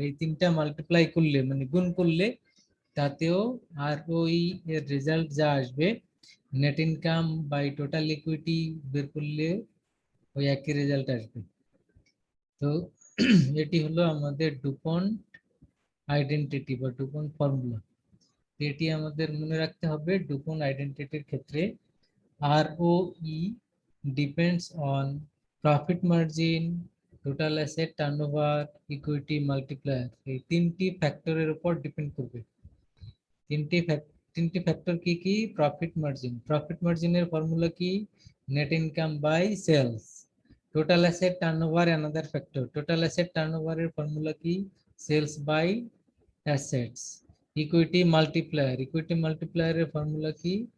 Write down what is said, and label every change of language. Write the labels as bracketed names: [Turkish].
[Bangla] এই তিনটা মাল্টিপ্লাই করলে মানে গুণ করলে তাতেও ROE এর রেজাল্ট যা আসবে, net income by total equity বের করলে ওই একই রেজাল্ট আসবে। তো এটি হলো আমাদের ডুপন্ট আইডেন্টিটি বা ডুপন্ট ফর্মুলা। এটি আমাদের মনে রাখতে হবে। ডুপন্ট আইডেন্টিটির ক্ষেত্রে [English] ROE depends on profit margin, total asset turnover, equity multiplier, [Bangla] এই তিনটি ফ্যাক্টরের উপর ডিপেন্ড করবে। তিনটি ফ্যাক্টর কি কি? প্রফিট মার্জিন, প্রফিট মার্জিনের ফর্মুলা কি? Net income by sales. Total asset turnover another factor, total asset টার্নওভারের formula কি? Sales by assets. Equity multiplier, equity মাল্টিপ্লায়ারের formula কি?